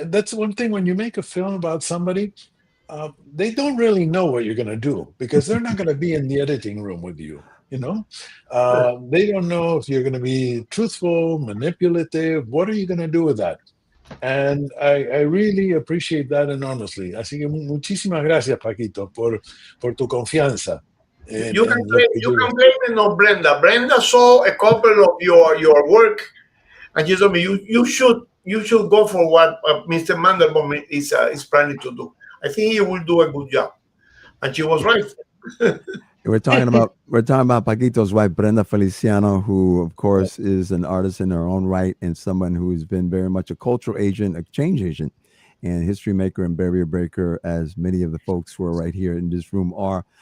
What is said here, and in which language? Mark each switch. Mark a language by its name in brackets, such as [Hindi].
[English] That's one thing when you make a film about somebody, they don't really know what you're going to do because they're not going to be in the editing room with you. They don't know if you're going to be truthful, manipulative. What are you going to do with that? And I really appreciate that enormously. [Spanish] Así que muchísimas gracias, Paquito, por tu confianza en lo que [English] You [Spanish] yo. [English] can blame it on Brenda. Brenda saw a couple of your work, and she told me you should go for what Mr. Mandelbaum is planning to do. I think he will do a good job, and she was right. We're talking about Paquito's wife, Brenda Feliciano, who of course is an artist in her own right and someone who's been very much a cultural agent, a change agent, and history maker and barrier breaker, as many of the folks who are right here in this room are.